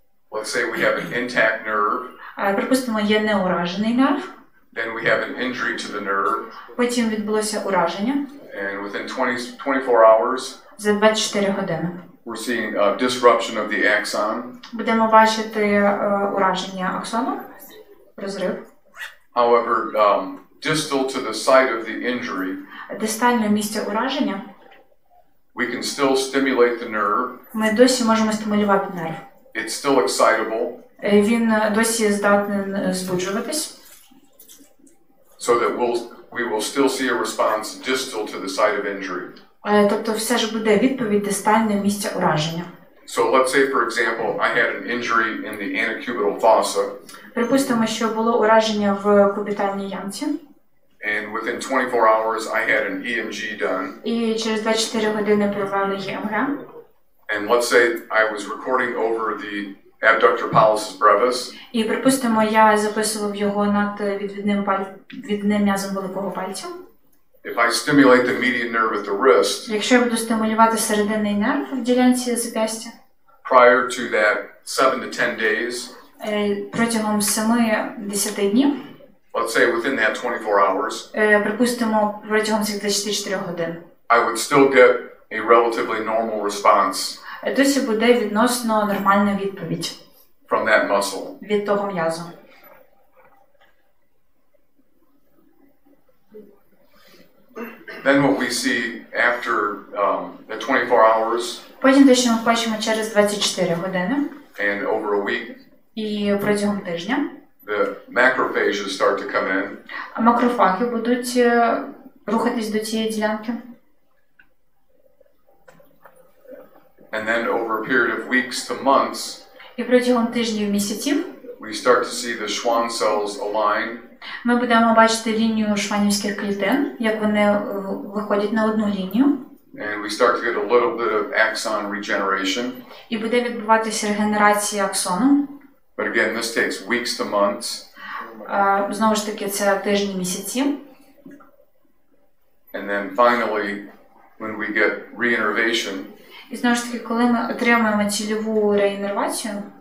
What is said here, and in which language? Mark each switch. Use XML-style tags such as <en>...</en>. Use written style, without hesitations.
<en>Let's say we have an intact nerve,</en> <uk>Припустимо, є неуражений нерв,</uk> <en>then we have an injury to the nerve,</en> <uk>потім відбулося ураження</uk> <en>and within 24 hours,</en> <uk>за 24 години.</uk> <en>we're seeing a disruption of the axon.</en> <uk>Будемо бачити ураження аксону, розрив.</uk> <en>However, distal to the site of the injury,</en> <uk>Дистальне місце ураження</uk> <en>we can still stimulate the nerve.</en> <uk>ми досі можемо стимулювати нерв.</uk> <en>It's still excitable,</en> <uk>Він досі здатний збуджуватись.</uk> <en>So that we will still see a response distal to the site of injury.</en> <uk>Тобто все ж буде відповідь дистальне місця ураження.</uk> <en>So let's say, for example, I had an injury in the antecubital fossa.</en> <uk>Припустимо, що було ураження в кубітальній ямці.</uk> <en>And within 24 hours, I had an EMG done.</en> <uk>І через 24 години провели ЄМГ.</uk> <en>And let's say I was recording over the abductor pollicis brevis.</en> <uk>І припустимо, я записував його над відвідним м'язом великого пальця.</uk> <en>If I stimulate the median nerve at the wrist,</en> <uk>Якщо я буду стимулювати серединний нерв в ділянці зап'ястя,</uk> <en>prior to that 7 to 10 days,</en> <uk>протягом 7-10 днів,</uk> <en>let's say within that 24 hours,</en> <uk>припустимо, протягом цих 24 годин,</uk> <en>I would still get a relatively normal response</en> <uk>досі буде відносно нормальна відповідь</uk> <en>from that muscle.</en> <uk>від того м'язу.</uk> <en>Then what we see after the 24 hours</en> <uk>Потім те, що ми бачимо через 24 години</uk> <en>and over a week,</en> <uk>і протягом тижня,</uk> <en>the macrophages start to come in.</en> <uk>макрофаги будуть рухатись до цієї ділянки.</uk> <en>And then over a period of weeks to months,</en> <uk>І протягом тижнів, місяців</uk> <en>we start to see the Schwann cells align.</en> <uk>ми будемо бачити лінію шванівських клітин, як вони виходять на одну лінію.</uk> <en>And we start to get a little bit of axon regeneration.</en> <uk>І буде відбуватися регенерація аксону.</uk> <en>But again, this takes weeks to months.</en> <uk>Знову ж таки, це тижні, місяці.</uk> <en>And then finally, when we get reinnervation,</en> <uk>І знову ж таки, коли ми отримуємо цільову реінервацію,</uk>